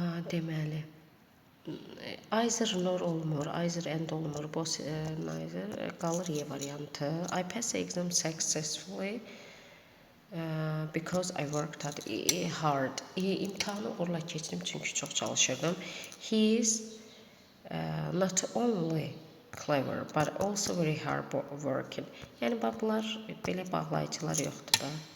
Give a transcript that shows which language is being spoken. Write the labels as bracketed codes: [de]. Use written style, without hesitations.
[az] Deməli either nor olmur, either and olmur, both neither qalır Y variantı. [en] I passed the exam successfully. Because I worked hard. [az] İmtahanı uğurla keçdim çünki çox çalışırdım. [en] He is not only clever but also very hard working. [az] Yəni bunlar belə bağlayıcılar yoxdur da.